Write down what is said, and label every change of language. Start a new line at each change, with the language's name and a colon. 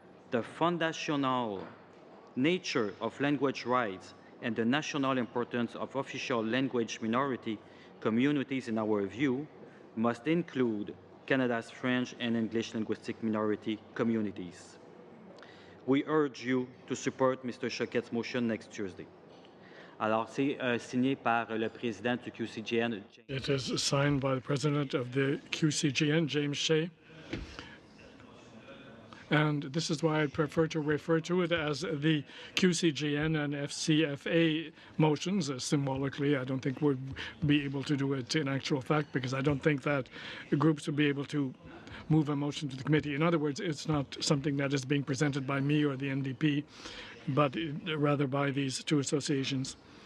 English: the foundational nature of language rights and the national importance of official language minority communities, in our view, must include Canada's French and English linguistic minority communities. We urge you to support Mr. Choquette's motion next Tuesday.
French: Alors, c'est signé par le président du QCGN.
English: It is signed by the president of the QCGN, James Shea. And this is why I prefer to refer to it as the QCGN and FCFA motions. Symbolically, I don't think we'd be able to do it in actual fact, because I don't think that groups would be able to move a motion to the committee. In other words, it's not something that is being presented by me or the NDP, but rather by these two associations.